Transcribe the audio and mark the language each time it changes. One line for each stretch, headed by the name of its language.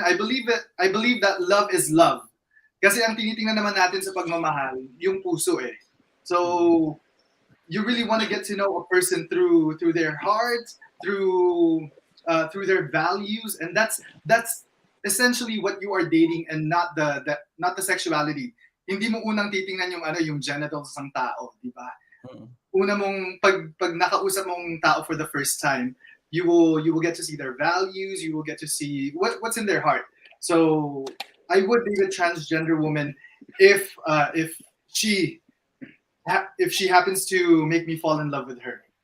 English: I believe that love is love.
Filipino: Kasi ang tinitingnan naman natin sa pagmamahal, yung puso eh.
English: So you really want to get to know a person through their heart, through their values, and that's essentially what you are dating, and not the sexuality.
Filipino: Hindi mo unang titingnan yung yung genitals ng tao, di ba? Mm. Una mong pag nakausap mong tao
English: for the first time, you will get to see their values, you will get to see what's in their heart. So I would date a transgender woman if she if she happens to make me fall in love with her.